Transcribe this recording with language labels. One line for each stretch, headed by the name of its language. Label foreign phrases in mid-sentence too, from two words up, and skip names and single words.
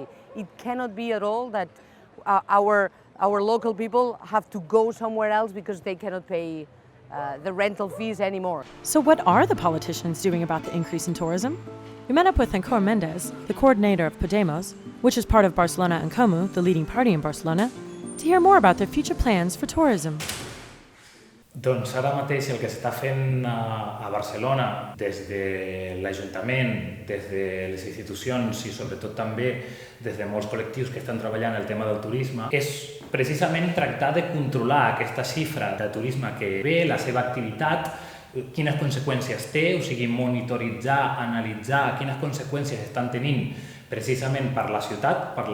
English: It cannot be at all that our local people have to go somewhere else because they cannot pay the rental fees anymore. So what are the politicians doing about the increase in tourism? We met up with Ancor Mendes, the coordinator of Podemos, which is part of Barcelona en Comú, the leading party in Barcelona, to hear more about their future plans for tourism.
Catalan: Doncs ara mateix el que s'està fent a Barcelona des de l'Ajuntament, des de les institucions i sobretot també des de molts col·lectius que estan treballant el tema del turisme és precisament tractar de controlar aquesta xifra de turisme que ve, la seva activitat, quines conseqüències té, o sigui, monitoritzar, analitzar quines conseqüències estan tenint precisament per la ciutat,